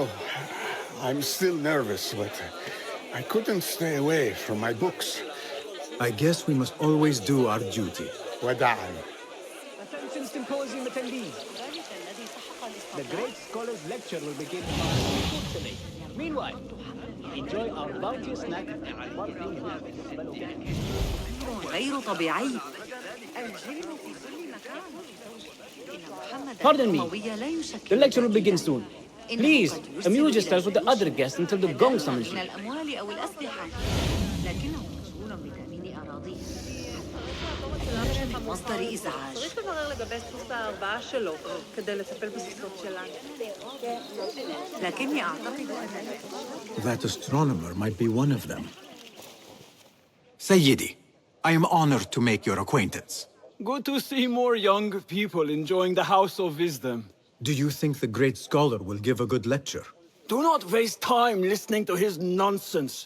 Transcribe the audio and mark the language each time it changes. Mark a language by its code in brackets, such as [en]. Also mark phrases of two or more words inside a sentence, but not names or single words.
[en] I'm still nervous, but I couldn't stay away from my books. I guess we must always do our duty. Wada'an. Attention symposium attendees. The great scholar's lecture will begin today. Meanwhile, enjoy our bounty snack. [ar] غير طبيعي. [en] Pardon me. The lecture will begin soon. Please, amuse yourselves with the other guests until the gong summons you. [ar] مصدر إزعاج. [he] צריך לברר לגבי סוס ההרבעה שלו כדי לטפל בסוסות שלנו. [ar] لكني أعتقد أن [en] That astronomer might be one of them. Sayyidi, I am honored to make your acquaintance. Good to see more young people enjoying the House of Wisdom. Do you think the great scholar will give a good lecture? Do not waste time listening to his nonsense.